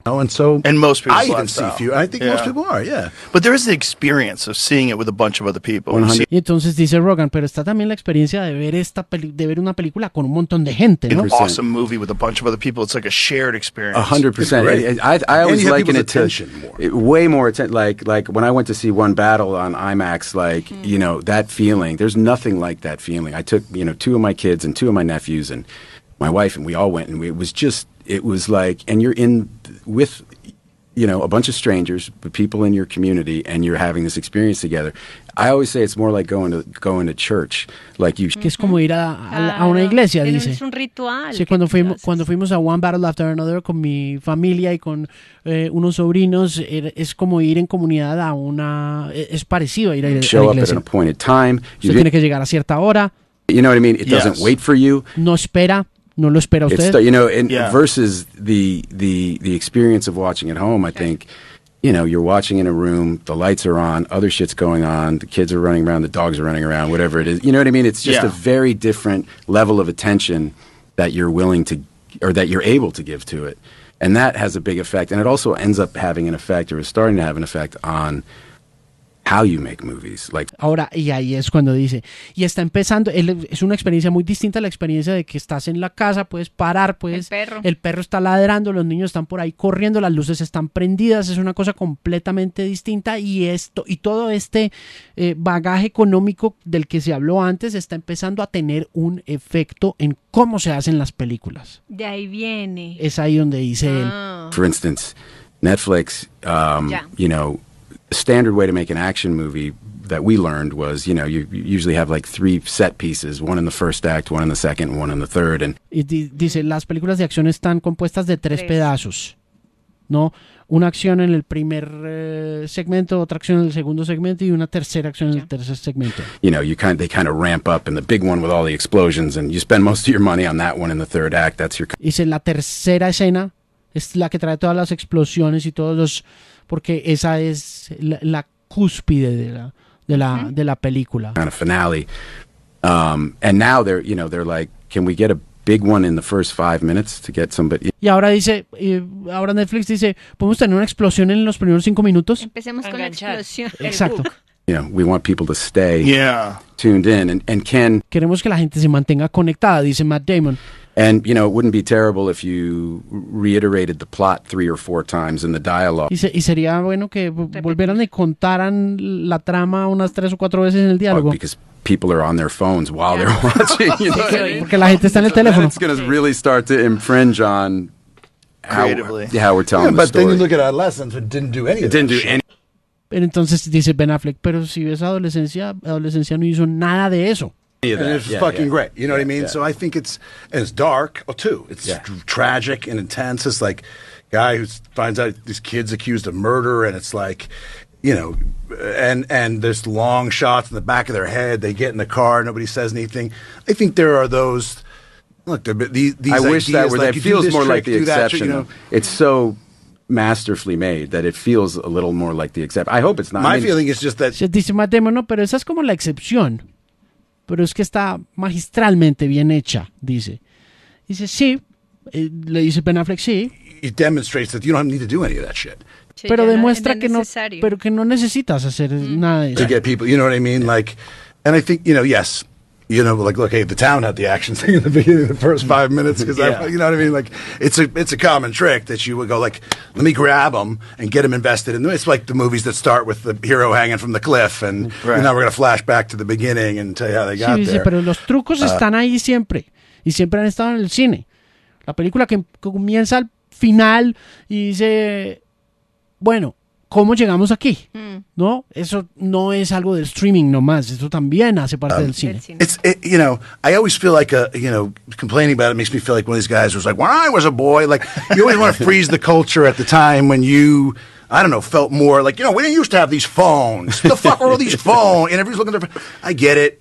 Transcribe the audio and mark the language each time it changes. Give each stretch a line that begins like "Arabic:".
English: Oh, and so, and most people, I even see a few. I think yeah. most people are, yeah. But there is the experience of seeing it with a bunch of other people.
Spanish: Y entonces dice Rogan, pero está también la experiencia de ver esta de ver una película con un montón de gente, ¿no?
English: An awesome movie with a bunch of other people. It's like a shared experience. 100%. I always like an attention more. Way more attention. Like when I went to see One Battle on IMAX, like you know that feeling. There's nothing like that feeling. I took you know two of my kids and two of my nephews and my wife and we all went and it was just. It was like, and you're in with, you know, a bunch of strangers, but people in your community, and you're having this experience together. I always say it's more like going to church, like you.
Spanish: Que es como ir a una iglesia, claro. dice. Es un ritual. Sí, cuando fuimos a One Battle After Another con mi familia y con unos sobrinos, es como ir en comunidad a una. Es parecido a ir a la iglesia.
English: Show up at an appointed time.
Spanish: Usted tiene que llegar a cierta hora.
English: You know what I mean? It doesn't wait for you.
Spanish: No espera. No lo espera usted.
English: It's, you know, and versus the experience of watching at home, I think, you know, you're watching in a room, the lights are on, other shit's going on, the kids are running around, the dogs are running around, whatever it is. You know what I mean? It's just a very different level of attention that you're willing to, or that you're able to give to it. And that has a big effect. And it also ends up having an effect, or is starting to have an effect on how you make movies. Like,
Spanish: ahora, y ahí es cuando dice, y está empezando, es una experiencia muy distinta a la experiencia de que estás en la casa, puedes parar, puedes, el perro está ladrando, los niños están por ahí corriendo, las luces están prendidas, es una cosa completamente distinta, y esto, y todo este bagaje económico del que se habló antes está empezando a tener un efecto en cómo se hacen las películas. De ahí viene. Es ahí donde dice él.
English: For instance, Netflix, you know, standard way to make an action movie that we learned was, you know, you usually have like three set pieces, one in the first act, one in the second, one in the third. And
Spanish: dice, las películas de acción están compuestas de tres pedazos, ¿no? Una acción en el primer segmento, otra acción en el segundo segmento y una tercera acción en el tercer segmento.
English: You know, they kind of ramp up in the big one with all the explosions and you spend most of your money on that one in the third act. That's your.
Spanish: Dice, la tercera escena es la que trae todas las explosiones y todos los. Porque esa es la cúspide de la película.
English: Kind of finale. And now they're, you know, they're like, can we get a big one in the first 5 minutes to get somebody?
Spanish: Y ahora dice, ahora Netflix dice, ¿podemos tener una explosión en los primeros 5 minutos? Empecemos con la explosión. Exacto.
English: You know, we want people to stay tuned in. And can.
Spanish: Queremos que la gente se mantenga conectada, dice Matt Damon.
English: And, you know, it wouldn't be terrible if you reiterated the plot 3 or 4 times in the dialogue.
Spanish: Y sería bueno que volvieran y contaran la trama unas 3 o 4 veces en el diálogo.
English: Because people are on their phones while they're watching, you know.
Spanish: Porque la gente está en el teléfono.
English: It's going to really start to infringe on how we're telling the story. But then you look at Adolescence, it didn't do anything. It didn't do anything.
Spanish: Pero entonces dice Ben Affleck, pero si ves Adolescencia no hizo nada de eso.
English: And it's fucking great, you know what I mean? Yeah. So I think it's dark, too. It's tragic and intense. It's like a guy who finds out these kids accused of murder, and it's like, you know, and there's long shots in the back of their head. They get in the car, nobody says anything. I think there are those, look, these ideas. I wish ideas, that were, like, that feels more like the exception. You know? It's so masterfully made that it feels a little more like the exception. I hope it's not. My feeling is just that.
Spanish: Se dice más demo, no, pero esa es como la excepción. Pero es que está magistralmente bien hecha, dice. Dice, sí, le dice Ben Affleck, sí.
English: It demonstrates that you don't need to do any of that shit.
Spanish: Pero demuestra que no, pero que no necesitas hacer nada de eso.
English: To get people, you know what I mean? Like, and I think, you know, yes, you know, like, look, hey, the town had the action thing in the beginning of the first 5 minutes, because you know what I mean? Like, it's a common trick that you would go, like, let me grab them and get them invested in them. It's like the movies that start with the hero hanging from the cliff, and now we're going to flash back to the beginning and tell you how they got there.
Spanish: Sí, pero los trucos están ahí siempre, y siempre han estado en el cine. La película que comienza al final y dice, bueno, ¿cómo llegamos aquí? ¿No? Eso no es algo del streaming nomás. Eso también hace parte del cine.
English: You know, I always feel like, you know, complaining about it makes me feel like one of these guys was like, when I was a boy, like, you always want to freeze the culture at the time when you, I don't know, felt more like, you know, we didn't used to have these phones. The fuck were all these phones? And everybody's looking at their phone. I get it.